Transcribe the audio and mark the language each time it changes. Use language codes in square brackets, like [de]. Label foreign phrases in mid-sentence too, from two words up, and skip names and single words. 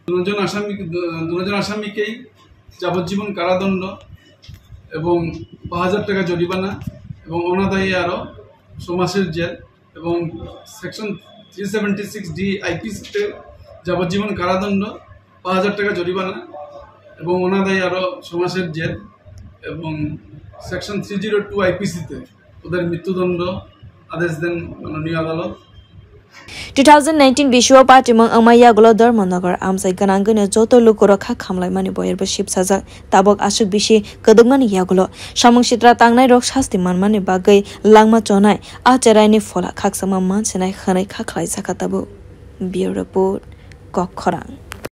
[bn] দুজন আসামিকেই যাবজ্জীবন কারাদণ্ড এবং 5000 টাকা জরিমানা এবং অনাদায়ী আরও 6 মাসের জেল এবং সেকশন 376 ডি আইপিসিতে যাবজ্জীবন কারাদণ্ড 5000 টাকা জরিমানা এবং অনাদায়ী আরও 6 মাসের জেল এবং সেকশন 302 আইপিসিতে ওদের মৃত্যুদণ্ড আদেশ দেন মাননীয় আদালত [brx] 2019 बिशुव पार्टीमंग अमाया गलो धर्मनगर आमसाइ गनांगैनो जतो लुकुरो खा खामलायमानि बयरबो शिबसाजा ताबक आसुक बिसि कदगमानि यागलो सामंग सित्रा तांनाय रक शास्ति मानमानि बागै लांमा चनाय आचेरायनि फला खाकसामा मानसिनाय खनै खाख्लाय जाखाताबो बियो रिपोर्ट कखरां।